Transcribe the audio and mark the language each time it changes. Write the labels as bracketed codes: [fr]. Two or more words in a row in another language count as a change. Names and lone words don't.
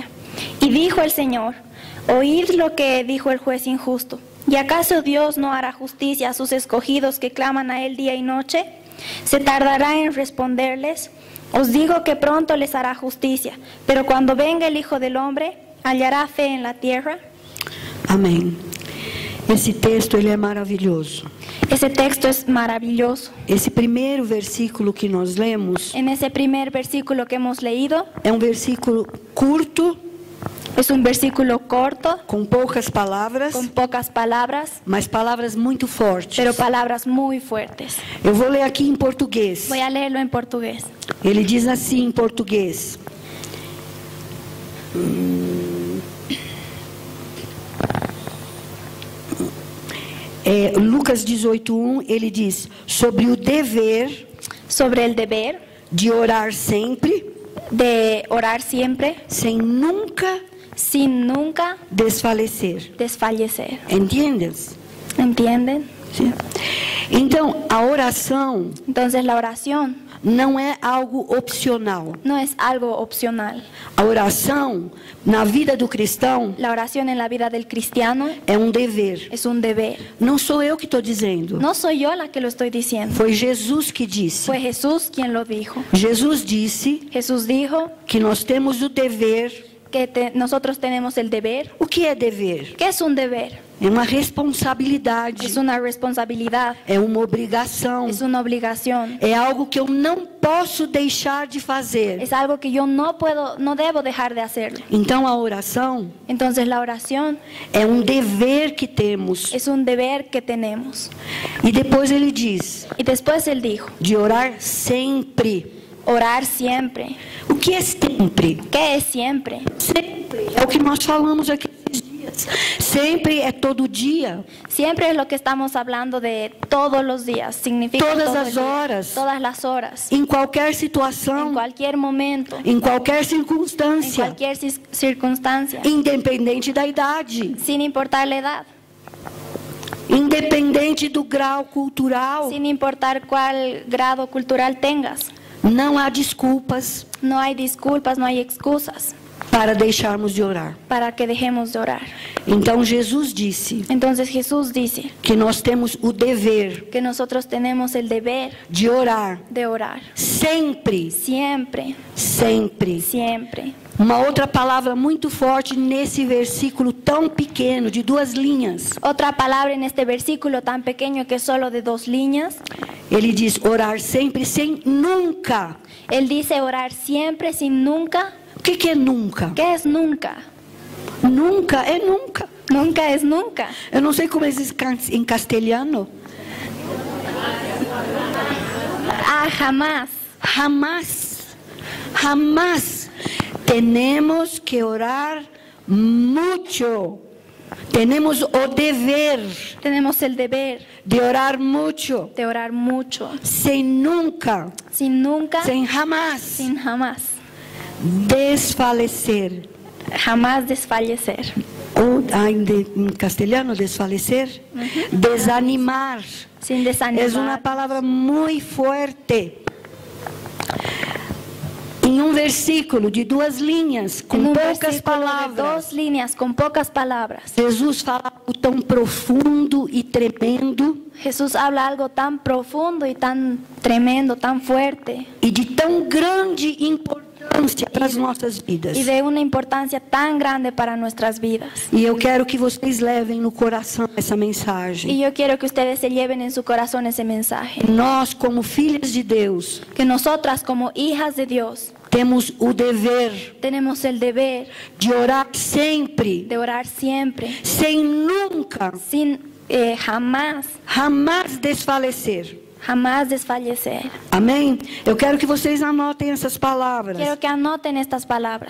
[es] Y dijo el Señor: oíd lo que dijo el juez injusto. ¿Y acaso Dios no hará justicia a sus escogidos que claman a él día y noche? ¿Se tardará en responderles? Os digo que pronto les hará justicia, pero cuando venga el Hijo del Hombre, ¿hallará fe en la tierra? [pt] Amém. Esse texto ele é maravilhoso. [es] Ese texto es maravilloso. [pt] Esse primeiro versículo que nós lemos [es] En ese primer versículo que hemos leído, [pt] é um versículo curto, [es] es un versículo corto, [pt] com poucas palavras, [es] con pocas palabras, [pt] mas palavras muito fortes. [es] pero palabras muy fuertes. [pt] Eu vou ler aqui em português. [es] Voy a leerlo en portugués. [pt] Ele diz assim em português: Lucas 18:1, ele diz sobre o dever [es] Sobre el deber [pt] de orar sempre, [es] de orar siempre, [pt] sem nunca [es] sin nunca [pt] desfalecer. [es] desfallecer. [pt] Entendes? [es] ¿Entienden? [pt] Sim. Então, a oração [es] Entonces la oración [pt] não é algo opcional. [es] no es algo opcional. [pt] A oração, na vida do cristão, [es] La oración en la vida del cristiano [pt] é um dever. [es] es un deber. [pt] Não sou eu que estou dizendo. [es] No soy yo la que lo estoy diciendo. [pt] Foi Jesus que disse. [es] Fue Jesús quien lo dijo. [pt] Jesus disse [es] Jesús dijo [pt] que nós temos o dever. [es] que nosotros tenemos el deber. [pt] O que é dever? [es] ¿Qué es un deber? [pt] É uma responsabilidade. [es] Es una responsabilidad, [pt] É uma obrigação. [es] es una obligación. [pt] É algo que eu não posso deixar de fazer. [es] Es algo que yo no debo dejar de hacerlo. [pt] Então a oração [es] Entonces la oración [pt] é um dever que temos. [es] es un deber que tenemos. [pt] E depois ele diz [es] Y después él dijo, [pt] de orar sempre. [es] orar siempre. [pt] O que é sempre? [es] ¿Qué es siempre? [pt] Sempre é o que nós falamos aqui esses dias. Sempre é todo dia. [es] Siempre es lo que estamos hablando de todos los días. [pt] Significa Todas [es] todo [pt] as [es] el día, [pt] horas. [es] todas las horas, [pt] Em qualquer [es] en [pt] situação, [es] cualquier momento, [pt] em qualquer [es] en [pt] circunstância, [es] cualquier circunstancia, [pt] independente da idade, [es] sin importar la edad, [pt] independente do grau cultural, [es] sin importar cuál grado cultural tengas. [pt] não há desculpas [es] No hay disculpas, no hay excusas [pt] para deixarmos de orar. [es] para que dejemos de orar. [pt] Então Jesus disse [es] Entonces Jesús dice [pt] que nós temos o dever [es] que nosotros tenemos el deber [pt] de orar [es] de orar [pt] sempre, [es] siempre, [pt] sempre. [es] siempre. [pt] Uma outra palavra muito forte nesse versículo tão pequeno, de 2 linhas. [es] Otra palabra en este versículo tan pequeño que es solo de 2 líneas. [pt] Ele diz orar sempre, sem nunca. [es] Él dice orar siempre sin nunca. [pt] O que é nunca? [es] ¿Qué es nunca? [pt] Nunca é nunca. [es] Nunca es nunca. [pt] Eu não sei como é isso em castelhano. [es] Ah, jamás. Jamás. Jamás. [pt] Temos que orar muito. Temos o dever [es] Tenemos el deber [pt] de orar muito. [es] de orar mucho. [pt] Sem nunca. [es] Sin nunca. [pt] Sem jamás. [es] Sin jamás. [pt] Desfalecer. [es] Jamás desfallecer. [pt] Ou ainda em castelhano, desfalecer. Desanimar. [es] Sin desanimar. [pt] É uma palavra muito forte. Em um versículo de 2 linhas, com [es] En un [pt] poucas [es] versículo de [pt] palavras, [es] 2 líneas, con pocas palabras, [pt] Jesus fala algo tão profundo e tremendo [es] Jesús habla algo tan profundo y tan tremendo, tan fuerte, [pt] e de tão grande importância para as nossas vidas. [es] y de una importancia tan grande para nuestras vidas. [pt] E eu quero que vocês levem no coração essa mensagem. [es] Y yo quiero que ustedes se lleven en su corazón ese mensaje. [pt] Nós, como filhas de Deus, [es] Que nosotras como hijas de Dios [pt] temos o dever [es] tenemos el deber [pt] de orar sempre, [es] de orar siempre, [pt] sem nunca, [es] sin jamás [pt] jamás desfalecer. [es] jamás desfallecer. [pt] Amém? Eu quero que vocês anotem essas palavras. [es] Quiero que anoten estas palabras.